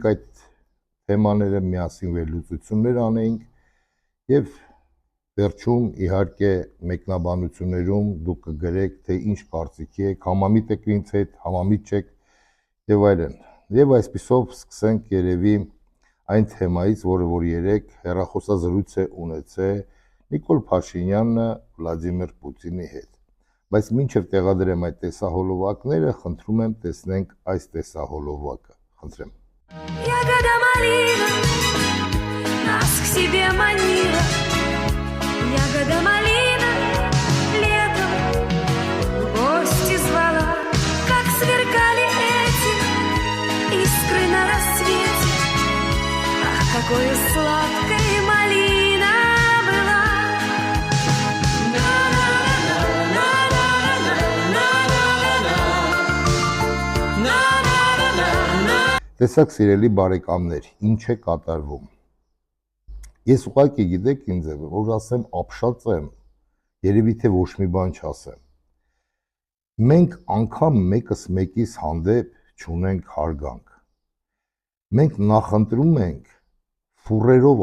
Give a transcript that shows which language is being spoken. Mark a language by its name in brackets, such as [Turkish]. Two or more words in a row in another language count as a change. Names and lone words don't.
[Armenian] այդ թեմաները, միասին վերլուծություններ անեինք եւ վերջում իհարկե մեկնաբանություններում դուք կգրեք, թե ինչ կարծիքի եք, համամիտ եք ինձ հետ, համամիտ չեք եւ այլն։ Եվ այսպիսով սկսենք երևի այն թեմայից, որը որ երեք հեռախոսազրույց է ունեցել Նիկոլ Փաշինյանը Վլադիմիր Պուտինի հետ։ Բայց մինչև տեղադրեմ այդ տեսահոլովակները, խնդրում եմ տեսնենք այս տեսահոլովակը։ Խնդրեմ։ [Russian] Ягода малина нас к себе манила. Ягода малина летом в гости звала. Как сверкали эти искры на рассвете. Ах, какой сладкой малина была. [Armenian] Տեսակ սիրելի բարեկամներ, ինչ է կատարվում։ Ես ուղղակի գիտեք ինձ է, որ ասեմ ապշած եմ, երևի թե ոչ մի բան չասեմ։ Մենք անգամ մեկս մեկիս հանդեպ չունենք հարգանք։ Մենք նախընտրում ենք ֆուրերով